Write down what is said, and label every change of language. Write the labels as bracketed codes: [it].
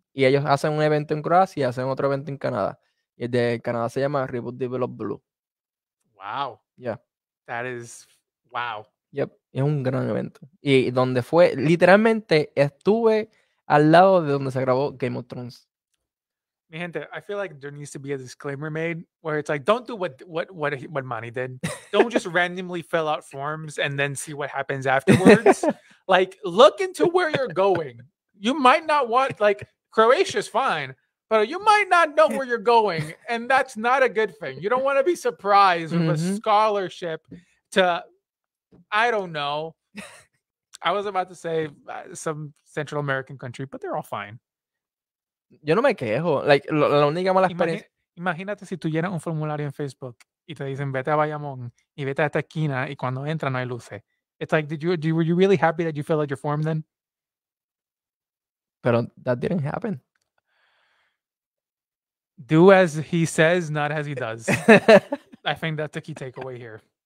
[es] Y ellos hacen un evento en Croacia y hacen otro evento en Canadá. Y el de Canadá se llama Reboot Develop Blue. [en] Wow. Yeah. That is wow. [es] Yep. Es un gran evento. Y donde fue, literalmente estuve al lado de donde se grabó Game of Thrones. Mi gente, [en] I feel like there needs to be a disclaimer made where it's like, don't do what Manny did. Don't just randomly fill out forms and then see what happens afterwards. Like, look into where you're going. You might not want like Croatia's fine, but you might not know where you're going, and that's not a good thing. You don't want to be surprised with a scholarship to, I don't know. I was about to say some Central American country, but they're all fine. [es] Yo no me quejo. Like, la única mala experiencia. Imagínate si tú llenas un formulario en Facebook y te dicen vete a Bayamón y vete a esta esquina y cuando entras no hay luces. [en] It's like, were you really happy that you filled out your form then? [es] Pero [en] that didn't happen. Do as he says, not as he does. I think that's the key takeaway here.